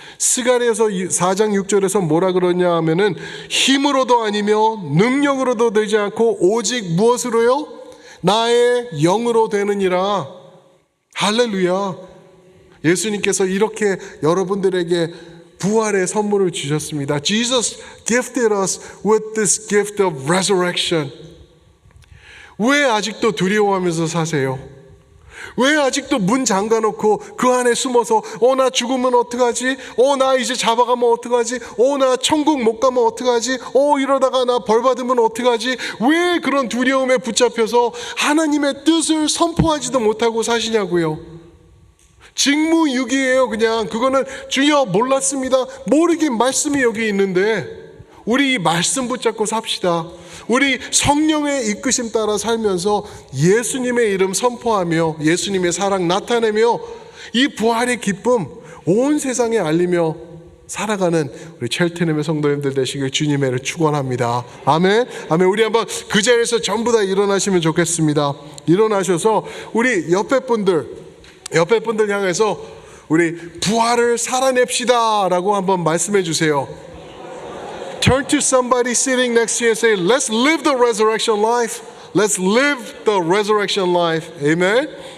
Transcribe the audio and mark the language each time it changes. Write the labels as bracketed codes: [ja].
[ko] 스가랴서 4장 6절에서 뭐라 그러냐 하면은 힘으로도 아니며 능력으로도 되지 않고 오직 무엇으로요? 나의 영으로 되느니라. 할렐루야. 예수님께서 이렇게 여러분들에게 부활의 선물을 주셨습니다. [en] Jesus gifted us with this gift of resurrection. [ko] 왜 아직도 두려워하면서 사세요? 왜 아직도 문 잠가놓고 그 안에 숨어서 나 죽으면 어떡하지? 나 이제 잡아가면 어떡하지? 나 천국 못 가면 어떡하지? 이러다가 나 벌 받으면 어떡하지? 왜 그런 두려움에 붙잡혀서 하나님의 뜻을 선포하지도 못하고 사시냐고요? 직무유기예요. 그냥 그거는 주여 몰랐습니다. 모르긴 말씀이 여기 있는데 우리 이 말씀 붙잡고 삽시다. 우리 성령의 이끄심 따라 살면서 예수님의 이름 선포하며 예수님의 사랑 나타내며 이 부활의 기쁨 온 세상에 알리며 살아가는 우리 첼트넘의 성도님들 되시길 주님의 이름으로 축원합니다. 아멘. 아멘. 우리 한번 그 자리에서 전부 다 일어나시면 좋겠습니다. 일어나셔서 우리 옆에 분들 향해서 우리 부활을 살아냅시다 라고 한번 말씀해 주세요. [en] Turn to somebody sitting next to you and say, let's live the resurrection life. Let's live the resurrection life. Amen.